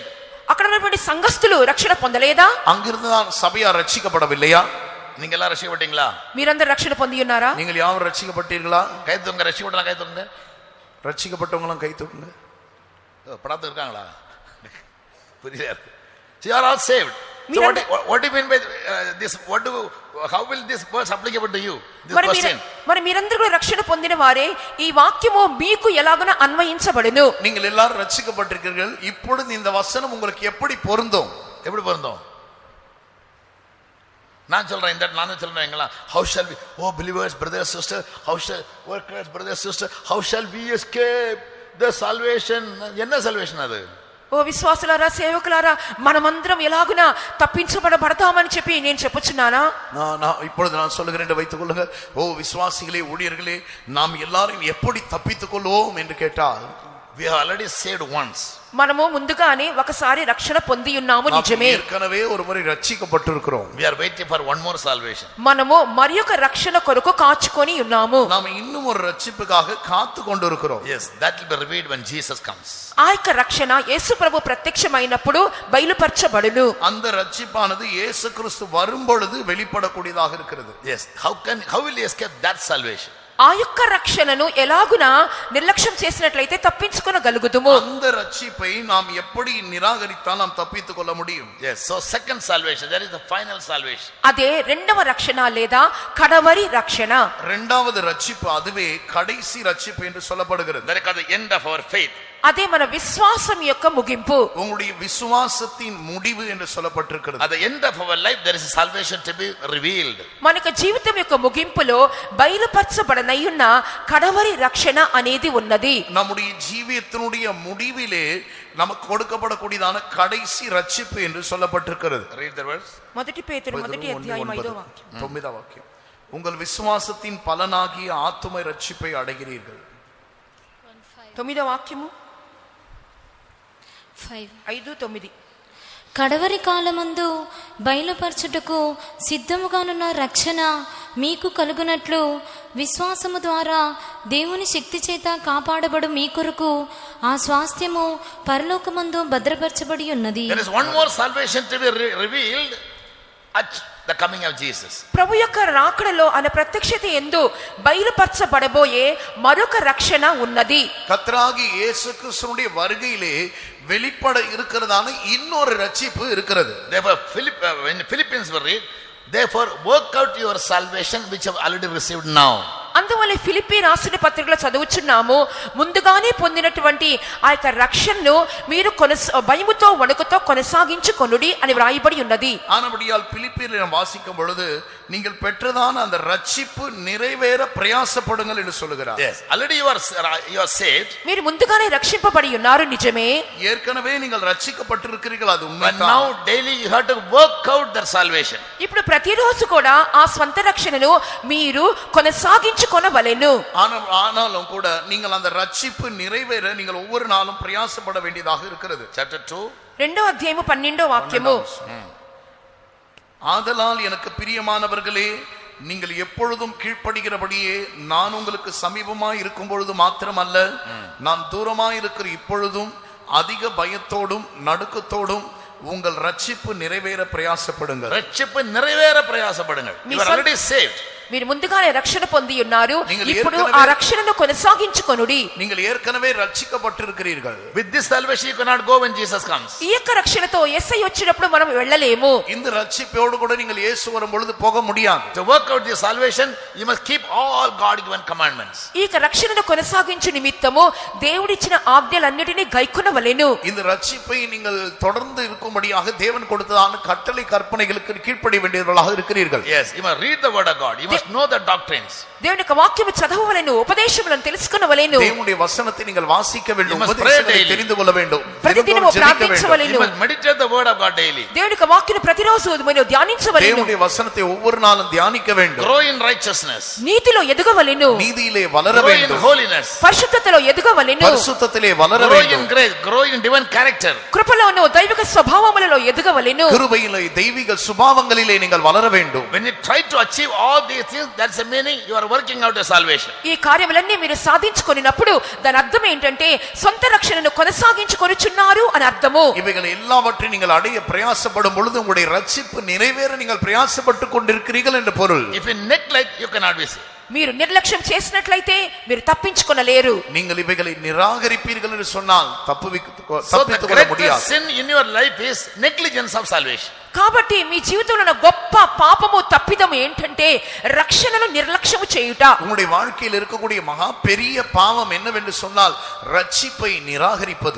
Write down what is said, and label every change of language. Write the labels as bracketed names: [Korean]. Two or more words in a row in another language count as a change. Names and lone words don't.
[Telugu] అక్కడ ఉన్నటువంటి సంఘస్థులు రక్షణ పొందలేదా? [Tamil] அங்கிருந்து தான் சபையார் ரட்சிக்கப்படவில்லையா? நீங்க எல்லாம் ரட்சிக்கப்பட்டீங்களா? [Telugu] మీరందరూ రక్షణ పొంది ఉన్నారా? [Tamil] நீங்கள் யாரும் ரட்சிக்கப்பட்டீர்களா? கை தூங்க. ரட்சிக்கப்பட்டலாம் கை தூங்க. ரட்சிக்கப்பட்டவங்களும் கை தூக்குங்க. படத்து இருக்காங்களா? புரியல. [English] You are all saved. So what do you mean by this? How will this verse applicable to you? This question. [Telugu] మరి మీరందరూ కూడా రక్షణ పొందిన వారే, ఈ వాక్యము మీకు ఎలాగన అన్వయించబడును. [Tamil] நீங்கள் எல்லாரும் ரட்சிக்கப்பட்டிருக்கிறீர்கள், இப்பொழுது இந்த வசனம் உங்களுக்கு எப்படி பொருந்தும்? எப்படி பொருந்தும்? நான் சொல்றேன், இந்த நான் சொல்றேன், [English] how shall we, oh believers, brothers, sisters, how shall workers, brothers, sisters, how shall we escape the salvation? [Tamil] என்ன salvation அது? [Telugu] ఓ విశ్వాసులారా, సేవకులారా, మనమందరం ఎలాగునా తప్పించబడతామని చెప్పి నేను చెప్పుచున్నానా? [Tamil] இப்பொழுது நான் சொல்லுகிறேன் என்று வைத்துக் கொள்ளுங்க. ஓ விசுவாசிகளே, ஊழியர்களே, நாம் எல்லாரும் எப்படி தப்பித்துக் கொள்வோம் என்று கேட்டால், [English] we are already saved once. [Telugu] మనము ముందుగానే ఒకసారి రక్షణ పొంది ఉన్నాము, నిజమే. [Tamil] ஏற்கனவே ஒரு முறை ரட்சிக்கப்பட்டிருக்கிறோம். [English] We are waiting for one more salvation. [Telugu] మనము మరియొక రక్షణ కొరకు కాచుకొని ఉన్నాము. [Tamil] நாம் இன்னும் ஒரு ரட்சிப்புக்காக காத்து கொண்டிருக்கிறோம். [English] Yes, that will be revealed when Jesus comes. [Telugu] ఆ యొక్క రక్షణ యేసు ప్రభు ప్రత్యక్షమైనప్పుడు బయలుపరచబడును. [Tamil] அந்த ரட்சிப்பானது இயேசு கிறிஸ்து வரும்பொழுது வெளிப்படக்கூடியதாக இருக்கிறது. [English] Yes, how will you escape that salvation? [Telugu] ఆ యొక్క రక్షణను ఎలాగునా నిర్లక్ష్యం చేసినట్లయితే తప్పించుకొనగలుగుదుము. [Tamil] அந்த ரட்சிப்பை நாம் எப்படி நிராகரித்தால் நாம் தப்பித்துக் கொள்ள முடியும்? [English] Yes, so second salvation, that is the final salvation. [Telugu] అదే రెండవ రక్షణ లేదా కడవరి రక్షణ. [Tamil] இரண்டாவது ரட்சிப்பு, அதுவே கடைசி ரட்சிப்பு என்று சொல்லப்படுகிறது. [English] That is the end of our faith. [Telugu] అదే మన విశ్వాసం యొక్క ముగింపు. [Tamil] உங்களுடைய விசுவாசத்தின் முடிவு என்று சொல்லப்பட்டிருக்கிறது. [English] At the end of our life there is a salvation to be revealed. [Telugu] మనకు జీవితం యొక్క ముగింపులో బయలుపరచబడిన నయ్యున్న కడవరి రక్షణ అనేది ఉన్నది. [Tamil] நம்முடைய ஜீவியத்தினுடைய முடிவிலே நமக்கு கொடுக்கப்படக்கூடியதான கடைசி ரட்சிப்பு என்று சொல்லப்பட்டிருக்கிறது. [English] Read the verse. [Telugu] మొదటి పేతురు మొదటి అధ్యాయం 5వ వాక్యం. 9వ వాక్యం. [Tamil] உங்கள் விசுவாசத்தின் பலனாகிய ஆத்தும ரட்சிப்பை அடைகிறீர்கள். [Telugu] 9వ వాక్యము 5:9. 5:9. కడవరి కాలమందు బయలుపరచుటకు సిద్ధముగానున్న రక్షణ మీకు కలుగునట్లు విశ్వాసము ద్వారా దేవుని శక్తి చేత కాపాడబడు మీ కొరకు ఆ స్వాస్థ్యము పరలోకమందు భద్రపరచబడి ఉన్నది. [English] There is one more salvation to be revealed at the coming of Jesus. [Telugu] ప్రభు యొక్క రాకడలో అనే ప్రత్యక్షత యందు బయలుపరచబడబోయే మరొక రక్షణ ఉన్నది. [Tamil] கர்த்தராகிய இயேசு கிறிஸ்துவினுடைய வருகையிலே வெளிப்பட இருக்கிறதான இன்னொரு ரட்சிப்பு இருக்கிறது. [English] Therefore when Philippians were read, therefore work out your salvation which you have already received now. [Telugu] అందువల్ల ఫిలిప్పీ రాసిన పత్రికలో చదువుచున్నాము, ముందుగానే పొందినటువంటి ఆ యొక్క రక్షణను మీరు భయముతో వణుకుతో కొనసాగించుకొనుడి అని వ్రాయబడి ఉన్నది. [Tamil] ஆனபடியால் பிலிப்பியரில் நாம் வாசிக்கும் பொழுது நீங்கள் பெற்றதான அந்த ரட்சிப்பு நிறைவேற பிரயாசப்படுங்கள் என்று சொல்லுகிறார். [English] Yes, already you are saved. [Telugu] మీరు ముందుగానే రక్షింపబడి ఉన్నారు, నిజమే. [Tamil] ஏற்கனவே நீங்கள் ரட்சிக்கப்பட்டிருக்கிறீர்கள், அது [English] But [Tamil] உண்மைதான். [English] now daily you have to work out that salvation. [Telugu] ఇప్పుడు ప్రతిరోజు కూడా ఆ స్వంత రక్షణను మీరు కొనసాగించుకొనవలెను. [Tamil] ஆனாலும் கூட நீங்கள் அந்த ரட்சிப்பு நிறைவேற நீங்கள் ஒவ்வொரு நாளும் பிரயாசப்பட வேண்டியதாக இருக்கிறது. [English] Chapter 2. [Telugu] 2వ అధ్యాయము 12వ వాక్యము. [Tamil] ஆதலால் எனக்கு பிரியமானவர்களே, நீங்கள் எப்பொழுதும் கீழ்ப்படுகிறபடியே நான் உங்களுக்கு சமீபமாய் இருக்கும் பொழுது மாத்திரமல்ல, நான் தூரமாய் இருக்கிற இப்பொழுதும் அதிக பயத்தோடும் நடுக்கத்தோடும் உங்கள் ரட்சிப்பு நிறைவேற பிரயாசப்படுங்கள். ரட்சிப்பு நிறைவேற பிரயாசப்படுங்கள். [English] You are already saved. [Telugu] మీరు ముందుగానే రక్షణ పొంది ఉన్నారు, ఇప్పుడు ఆ రక్షణను కొనసాగించుకొనుడి. [Tamil] நீங்கள் ஏற்கனவே ரட்சிக்கப்பட்டிருக்கிறீர்கள். [English] With this salvation you cannot go when Jesus comes. [Telugu] ఈ యొక్క రక్షణతో యేసయ్య వచ్చినప్పుడు మనం వెళ్ళలేము. [Tamil] இந்த ரட்சிப்போடு கூட நீங்கள் இயேசு வரும் பொழுது போக முடியாது. [English] To work out this salvation you must keep all God given commandments. [Telugu] ఈ యొక్క రక్షణను కొనసాగించు నిమిత్తము దేవుడిచ్చిన ఆజ్ఞలన్నిటినీ గైకొనవలెను. [Tamil] இந்த ரட்சிப்பை நீங்கள் தொடர்ந்து இருக்கும்படியாக தேவன் கொடுத்ததான கட்டளை கற்பனைகளுக்கு கீழ்ப்படிய வேண்டியவர்களாக இருக்கிறீர்கள். [English] Yes, you must read the word of God. You must know the doctrines. [Telugu] దేవుని యొక్క వాక్యము చదవవలెను, ఉపదేశములను తెలుసుకొనవలెను. [Tamil] தேவனுடைய வசனத்தை நீங்கள் வாசிக்க வேண்டும், [English] You must [Tamil] உபதேசங்களை [English] pray daily. [Tamil] தெரிந்து கொள்ள வேண்டும், [Telugu] ప్రతిదినము ప్రార్థించవలెను. [English] You must meditate the word of God daily. [Telugu] దేవుని యొక్క వాక్యను ప్రతిరోజు మీరు ధ్యానించవలెను. [Tamil] தேவனுடைய வசனத்தை ஒவ்வொரு நாளும் தியானிக்க வேண்டும். [English] Grow in righteousness. [Telugu] నీతిలో ఎదగవలెను, [Tamil] நீதியிலே வளர [English] Grow in [Tamil] வேண்டும், [English] holiness. [Telugu] పరిశుద్ధతలో ఎదగవలెను, [Tamil] பரிசுத்தத்திலே வளர [English] Grow in [Tamil] வேண்டும், [English] grace. Grow in divine character. [Telugu] కృపలోను దైవిక స్వభావములలో ఎదగవలెను. [Tamil] கிருபையிலே தெய்வீக சுபாவங்களிலே நீங்கள் வளர வேண்டும். [English] When you try to achieve all these things, that's the meaning you are working out your salvation. [Telugu] ఈ కార్యములన్నీ మీరు సాధించుకొనినప్పుడు దాని అర్థం ఏంటంటే సొంత రక్షణను కొనసాగించుకొనుచున్నారు అని అర్థము. [Tamil] இவைகள் எல்லாவற்றையும் நீங்கள் அடைய பிரயாசப்படும் பொழுது உங்களுடைய ரட்சிப்பு நிறைவேற நீங்கள் பிரயாசப்பட்டு கொண்டிருக்கிறீர்கள் என்று பொருள். [English] If you neglect, you cannot be saved. [Telugu] మీరు నిర్లక్ష్యం చేసినట్లయితే మీరు తప్పించుకొనలేరు. [Tamil] நீங்கள் இவைகளை நிராகரிப்பீர்கள் என்று சொன்னால் [English] So the [Tamil] தப்பித்துக் கொள்ள முடியாது. [English] greatest sin in your life is negligence of salvation. [Telugu] కాబట్టి మీ జీవితంలో ఉన్న గొప్ప పాపము తప్పిదము ఏంటంటే రక్షణను నిర్లక్ష్యము చేయుట. [Tamil] உங்களுடைய வாழ்க்கையில் இருக்கக்கூடிய மகா பெரிய பாவம் என்னவென்று சொன்னால் ரட்சிப்பை நிராகரிப்பது.